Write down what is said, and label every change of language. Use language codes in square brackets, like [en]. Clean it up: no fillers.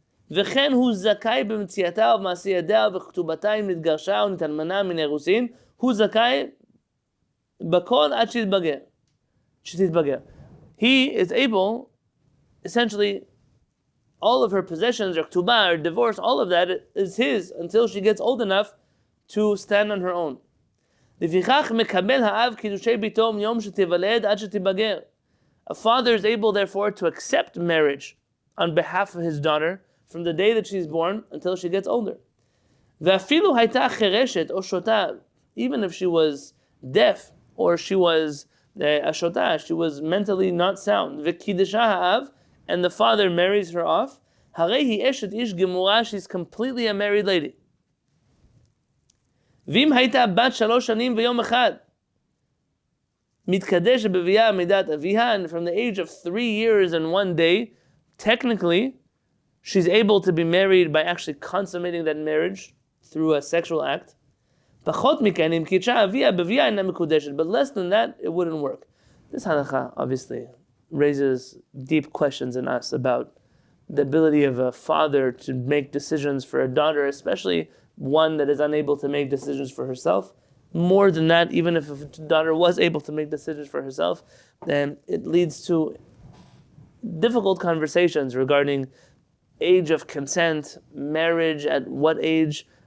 [he] וכן הוא זכאי במציאתה ובמעשייתה ובכתובתה אם נתגרשה או נתאלמנה מן אירוסין, הוא זכאי בכל עד שתתבגר. [en] He is able, essentially, all of her possessions, or ktubah, or divorce, all of that is his until she gets old enough to stand on her own. [he] לפיכך מקבל האב קידושי ביתו מיום שתיוולד עד שתתבגר. [en] A father is able, therefore, to accept marriage on behalf of his daughter from the day that she's born until she gets older. [he] ואפילו הייתה חירשת או שוטה, [en] even if she was deaf or she was a shota, she was mentally not sound. [he] וקידשה האב, [en] and the father marries her off, [he] הרי היא אשת איש גמורה, [en] she's completely a married lady. [he] ואם הייתה בת 3 שנים ויום אחד, מתקדשת בביאה מידת אביה, [en] and from the age of 3 years and 1 day, technically, she's able to be married by actually consummating that marriage through a sexual act. [he] פחות מכן, אם קידשה אביה בביאה אינה מקודשת, [en] but less than that, it wouldn't work. This halakha obviously raises deep questions in us about the ability of a father to make decisions for a daughter, especially one that is unable to make decisions for herself. More than that, even if a daughter was able to make decisions for herself, then it leads to difficult conversations regarding age of consent, marriage, at what age.